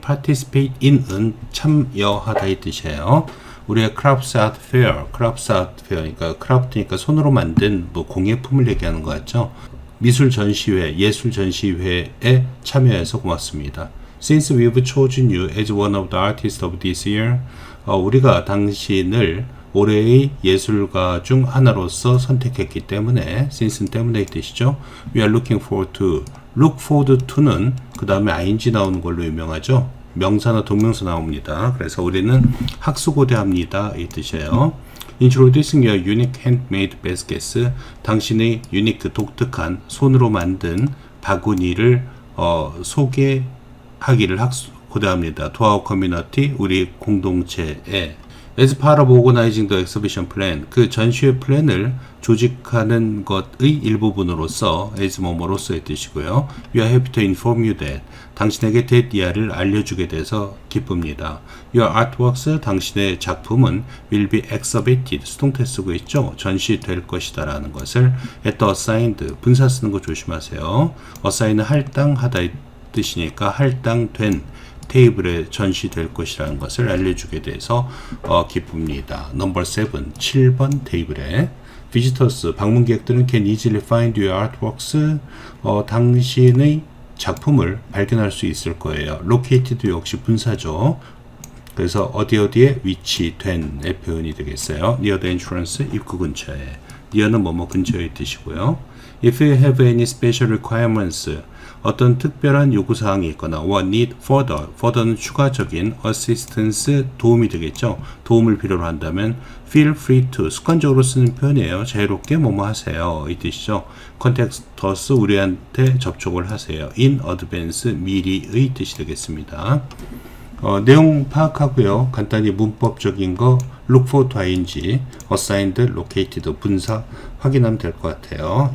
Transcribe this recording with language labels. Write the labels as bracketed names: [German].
[Korean] Participate in은 참여하다 이 뜻이에요. 우리의 Crafts Art Fair, 그러니까 크라프트니까 손으로 만든 공예품을 얘기하는 것 같죠. 미술 전시회, 예술 전시회에 참여해서 고맙습니다. [English] Since we've chosen you as one of the artists of this year, [Korean] 우리가 당신을 올해의 예술가 중 하나로서 선택했기 때문에, since는 때문에 뜻이죠. [English] We are looking forward to. [Korean] look forward to는 그 다음에 ing 나오는 걸로 유명하죠. 명사나 동명사 나옵니다. 그래서 우리는 학수고대합니다 이 뜻이에요. [English] Introducing your unique handmade baskets. [Korean] 당신의 유니크 독특한 손으로 만든 바구니를 소개하기를 학수고대합니다. [English] To our community, [Korean] 우리 공동체에. [English] As part of organizing the exhibition plan, [Korean] 그 전시회 플랜을 조직하는 것의 일부분으로서 as 뭐뭐로서의 뜻이고요. [English] We are happy to inform you that, [Korean] 당신에게 대디아를 알려주게 돼서 기쁩니다. [English] Your artworks, [Korean] 당신의 작품은 [English] will be exhibited, [Korean] 수동태 쓰고 있죠. 전시될 것이다 라는 것을 [English] at the assigned, [Korean] 분사 쓰는 거 조심하세요. assign은 할당하다 이 뜻이니까 할당된 테이블에 전시될 것이라는 것을 알려주게 돼서 기쁩니다. 넘버 7, 7번 테이블에 [English] visitors, 방문객들은 can easily find your artworks. [Korean] 당신의 작품을 발견할 수 있을 거예요. located 역시 분사죠. 그래서 어디에 위치된의 표현이 되겠어요. [English] near the entrance, [Korean] 입구 근처에. near는 뭐뭐 근처의 뜻이고요. [English] if you have any special requirements, [Korean] 어떤 특별한 요구사항이 있거나 [English] or need further는 추가적인 assistance, 도움이 되겠죠. [Korean] 도움을 필요로 한다면 [English] feel free to, [Korean] 습관적으로 쓰는 표현이에요. 자유롭게 뭐뭐 하세요 이 뜻이죠. [English] contact us, [Korean] 우리한테 접촉을 하세요. [English] in advance, [Korean] 미리의 뜻이 되겠습니다. 내용 파악하고요. 간단히 문법적인 거 look for to ing, assigned, located, 분사 확인하면 될 것 같아요.